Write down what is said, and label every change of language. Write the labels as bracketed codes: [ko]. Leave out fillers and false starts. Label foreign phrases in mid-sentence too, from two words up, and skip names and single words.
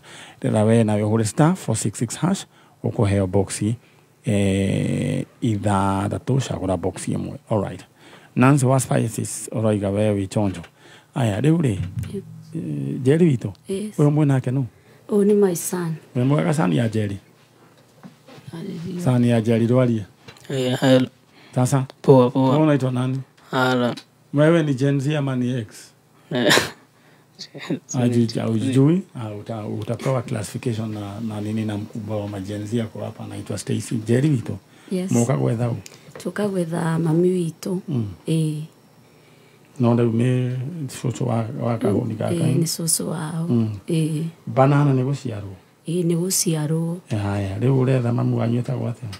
[ki] Rĩra we nawe ũhũre *466# ukuheo box ithathatũ cagũra box ĩmwe. [en] Alright. [ki] Nancy wa Spices ũroiga we wĩ chonjo. Aya rĩu rĩ Njeri witũ ũyũ mwĩ nake nũ? [en] Oh, ni my son. [ki] We mwega sani ya Njeri? Sani ya Njeri rwaria? [en] Hello. [sw] Sasa? Poa. Unaitwa nani? Hala. Wewe ni Gen Z ama ni X? Ujui? Utapewa classification na nini na mkubwa wa majenzi yako hapa anaitwa Stacy. [ki] Njeri witũ? [en] Yes. [ki] Mũka gwetha ũ? Tũka gwetha mami witũ. No rĩu nĩ cũcũ wa kahũni gaka? Nĩ cũcũ wao. Banana nĩ gũciarwo? Nĩ gũciarwo. Haya, rĩu ũretha mamu wanyu etagwo atĩa?